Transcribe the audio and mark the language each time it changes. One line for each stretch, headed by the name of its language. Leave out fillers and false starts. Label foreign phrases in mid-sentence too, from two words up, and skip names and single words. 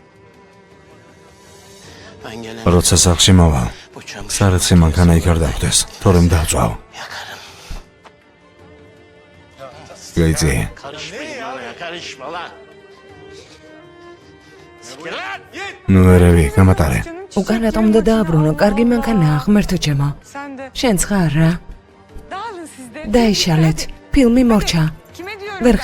Georgian: როცა სახლში მოვალ, სარეცხი მანქანა იქ არ დავხვდეს, თორემ დავწვავ. გაიწი. ნუ ერევი, გამატარე. უკან რატომ უნდა დააბრუნო? კარგი მანქანაა, ღმერთო ჩემო.
Turkish: Sen de.
Georgian: შენც ხარ რა?
Turkish: Dağılın siz de.
Georgian: დაიშალეთ. ფილმი მორჩა.
Turkish: Kime diyorum
Georgian: ვერ